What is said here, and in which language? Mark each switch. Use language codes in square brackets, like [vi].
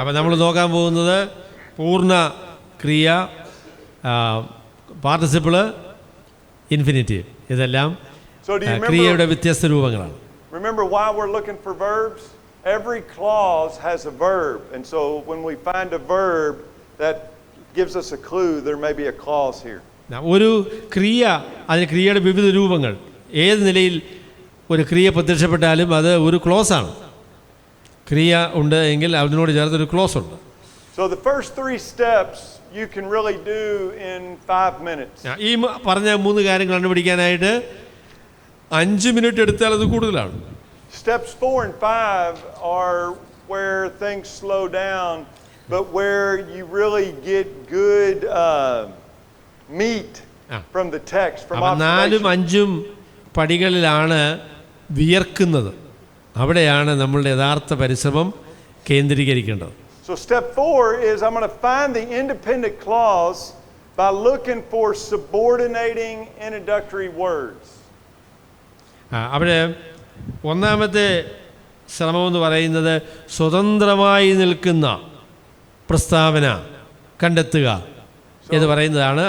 [ml] അപ്പോൾ നമ്മൾ നോക്കാൻ പോകുന്നത് പൂർണ്ണ ക്രിയ, പാർട്ടിസിപ്പിള്, ഇൻഫിനിറ്റീവ്, ഇതെല്ലാം ക്രിയയുടെ വ്യത്യസ്ത രൂപങ്ങളാണ്. [en] Remember why we're looking for verbs? Every clause has a verb, and so when we find a verb, that gives us a clue there may be a clause here. [ml] ഒരു ക്രിയ, അതിന് ക്രിയയുടെ വിവിധ രൂപങ്ങൾ, ഏത് നിലയിൽ ഒരു ക്രിയ പ്രത്യക്ഷപ്പെട്ടാലും അത് ഒരു ക്ലോസ് ആണ്. ക്രിയ ഉണ്ട് എങ്കിൽ അതിനോട് ചേർത്തൊരു ക്ലോസ് ഉണ്ട്. [en] So the first 3 steps you can really do in 5 minutes. [ml] ഈ പറഞ്ഞ 3 കാര്യങ്ങൾ കണ്ടുപിടിക്കാനായിട്ട് 5 മിനിറ്റ് എടുത്താൽ അത് കൂടുതലാണ്. [en] Steps 4 and 5 are where things slow down, but where you really get good meat from the text, from observation. [ml] 4ഉം 5ഉം പടികളിലാണ് വിയർക്കുന്നത്. അവിടെയാണ് നമ്മളുടെ യഥാർത്ഥ പരിശ്രമം കേന്ദ്രീകരിക്കേണ്ടത്. [en] So step 4 is I'm going to find the independent clause by looking for subordinating introductory words. [ml] അവിടെ ഒന്നാമത്തെ ശ്രമമെന്ന് പറയുന്നത് സ്വതന്ത്രമായി നിൽക്കുന്ന പ്രസ്താവന കണ്ടെത്തുക എന്ന് പറയുന്നതാണ്.